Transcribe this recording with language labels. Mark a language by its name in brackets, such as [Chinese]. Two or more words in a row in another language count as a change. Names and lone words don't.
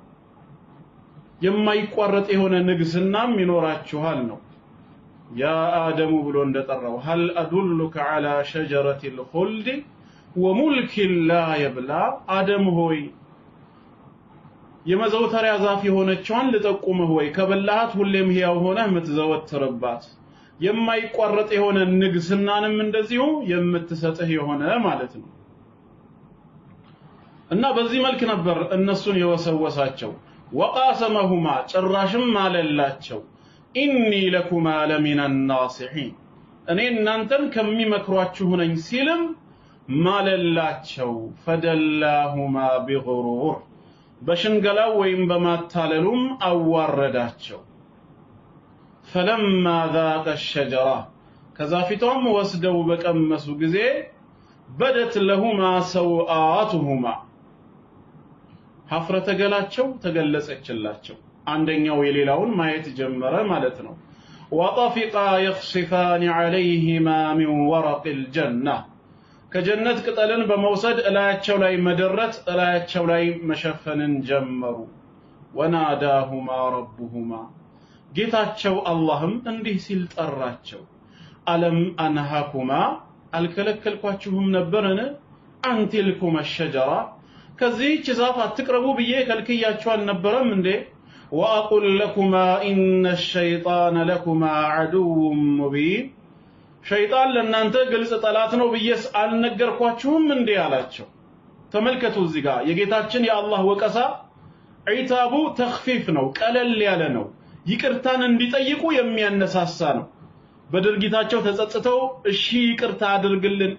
[Amharic] የማይቋረጥ የሆነ ንግስናም ይኖራችኋል ነው ያ አደሙ ብሎ እንደጠራው [Arabic] هل ادلك على شجرة الخلد وملك لا يبلى [Amharic] አደም ሆይ የመዘውተሪያ ዛፍ የሆነችዋን ልጠቁምህ ወይ ከበላሃት ሁሌም ሕያው ሆነህ የምትዘወትርባት የማይቋረጥ የሆነ ንግስናንም እንደዚሁ የምትሰጥህ የሆነ ማለት ነው እና በዚህ መልክ ነበር እነሱን የወሰወሳቸው وقاسمهما ጭራሽም ማለላቸው [Arabic] إني لكما لمن الناصحين [Amharic] እኔ እናንተን ከሚመክሯችሁ ነኝ ሲልም ማለላቸው [Arabic] فدلاهما بغرور [Amharic] በሽንገላው ወይም በማታለሉም አዋረዳቸው [Arabic] فلما ذاق الشجرة [Amharic] ከዛፊቷም ወስደው በቀመሱ ጊዜ [Arabic] بدت لهما سوآتهما [Amharic] ሀፍረተ ገላቸው ተገለጸችላቸው አንደኛው የሌላውን ማየት ጀመረ ማለት ነው [Arabic] وطفقا يخصفان عليهما من ورق الجنة [Amharic] ከጀነት ቅጠልን በመውሰድ እላያቸው ላይ መደረት እላያቸው ላይ መሸፈንን ጀመሩ [Arabic] وناداهما ربهما [Amharic] ጌታቸው አላህም እንዲህ ሲል ጠራቸው [Arabic] ألم أنهكما [Amharic] አልከለከልኳችሁም ነበርን [Arabic] عن تلكما الشجرة [Amharic] ከዚህች ዛፍ አትቅረቡ ብዬ ከልክያችሁ አልነበረም እንዴ [Arabic] وأقول لكما إن الشيطان لكما عدو مبين [Amharic] ሸይጣን ለእናንተ ግልጽ ጠላት ነው ብዬስ አልነገርኳችሁም እንዴ አላቸው ተመልከቱ እዚህ ጋር የጌታችን የአላህ ወቀሳ [Arabic] عتاب تخفيف [Amharic] ነው ቀለል ያለ ነው ይቅርታን እንዲጠይቁ የሚያነሳሳ ነው በድርጊታቸው ተጸጽተው እሺ ይቅርታ አድርግልን